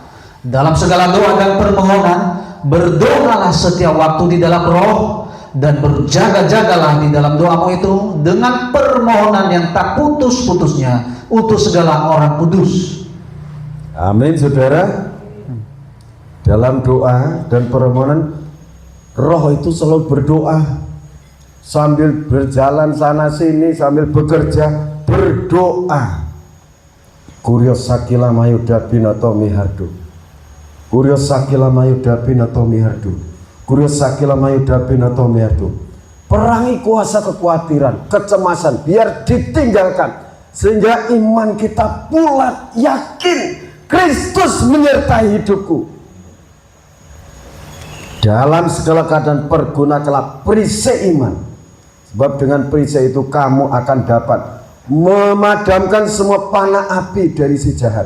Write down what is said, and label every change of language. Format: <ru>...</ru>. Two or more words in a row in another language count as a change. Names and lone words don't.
<id>Dalam segala doa dan permohonan berdoalah setiap waktu di dalam Roh, dan berjaga-jagalah di dalam doamu itu dengan permohonan yang tak putus-putusnya untuk segala orang kudus. Amin, saudara. Dalam doa dan permohonan, Roh itu selalu berdoa sambil berjalan sana sini, sambil bekerja berdoa. Kurios sakila mayuda binato mihardu, kurios sakila mayuda binato mihardu, kurios sakila mayuda binato mihardu. Perangi kuasa kekhawatiran, kecemasan, biar ditinggalkan, sehingga iman kita bulat, yakin Kristus menyertai hidupku. Dalam segala keadaan pergunakanlah perisai iman, sebab dengan perisai itu kamu akan dapat memadamkan semua panah api dari si jahat.</id>